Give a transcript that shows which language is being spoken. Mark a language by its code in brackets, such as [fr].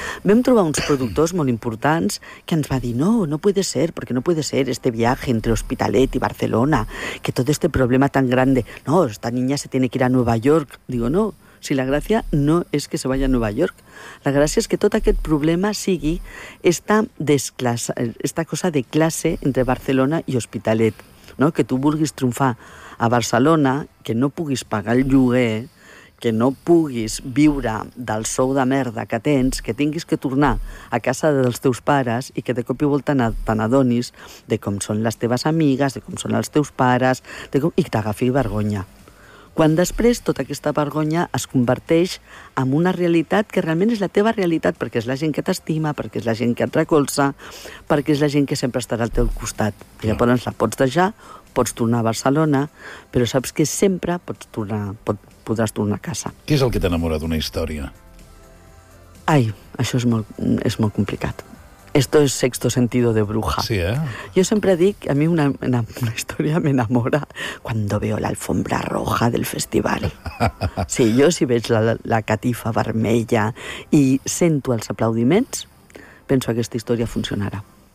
[ca] Vam trobar uns productors molt importants que ens va dir, [es] no, no puede ser, porque no puede ser este viaje entre Hospitalet y Barcelona, que todo este problema tan grande, no, esta niña se tiene que ir a Nueva York. Digo, no. [ca] Si la gràcia no és que [es] se vaya [ca] a Nova York, la gràcia és que tot aquest problema sigui esta cosa de classe entre Barcelona i Hospitalet, no? Que tu vulguis triomfar a Barcelona, que no puguis pagar el lloguer, que no puguis viure del sou de merda que tens, que tinguis que tornar a casa dels teus pares i que de cop i volta te n'adonis de com són les teves amigues, de com són els teus pares, de com... i t'agafi vergonya. Quan després tota aquesta vergonya es converteix en una realitat que realment és la teva realitat, perquè és la gent que t'estima, perquè és la gent que et recolza, perquè és la gent que sempre estarà al teu costat. I llavors la pots deixar, pots tornar a Barcelona, però saps que sempre podràs tornar a casa. Què és el que t'enamora d'una història? Ai, això és molt complicat. [es] Esto es Sexto Sentido de Bruja. Sí, ¿eh? Yo siempre digo, a mí una historia me enamora cuando veo la alfombra roja del festival. [ca] Sí, yo si veig la catifa vermella y sento els aplaudiments, penso que [es] esta historia funcionará.